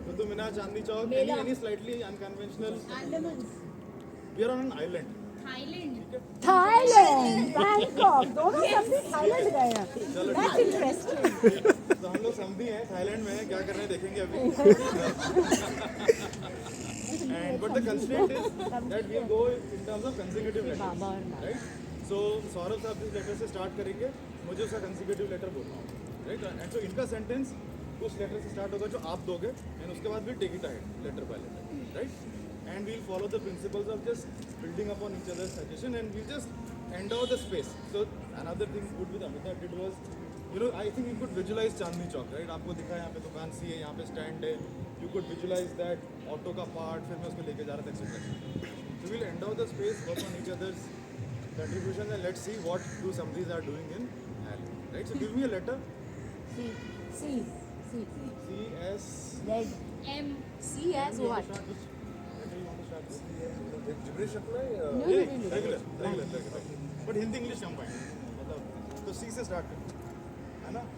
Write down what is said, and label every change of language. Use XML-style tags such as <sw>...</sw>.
<hi>Qutub Minar, Chandni Chowk,</hi> <en>any slightly unconventional, we are on an island,</en> <hi>Thailand Thailand, Bangkok, दोनों Samdhi Thailand गए हैं.</hi> <en>That's interesting.</en> <hi>तो हम लोग समझी हैं, थाईलैंड में हैं, क्या कर रहे हैं देखेंगे अभी।</hi> <en>And but the constraint is that we'll go in terms of consecutive letters, right?</en> <hi>So Saurabh साहब जिस लेटर से स्टार्ट करेंगे, मुझे उसका consecutive letter बोलना होगा, right? And so इनका सेंटेंस उस लेटर से स्टार्ट होगा जो आप दोगे, and उसके बाद</hi> <en>we'll take it ahead, letter by letter, right? And we'll follow the principles of just building upon each other's suggestion, and we'll just endow the space. So another thing good with Amita did was, you know, I think you could visualize Chandni Chowk, right?</en> <hi>आपको दिखा है यहाँ पे दुकान सी है, यहाँ पे stand है,</hi> <en>you could visualize that</en> <hi>auto का पार्ट, फिर मैं उसको लेके जा रहा था etc.</hi> <en>So we'll endow the space, work on each other's contributions, and let's see what two Samdhis are doing in Ireland, right? So give me a letter. C. C S. Leg. M C as what? Start with. Letter you want to start with?</en> <hi>Gibberish अपना</hi> <en>No.</en> <hi>Regular but Hindi English combined, मतलब तो सी से start करो, है ना?</hi>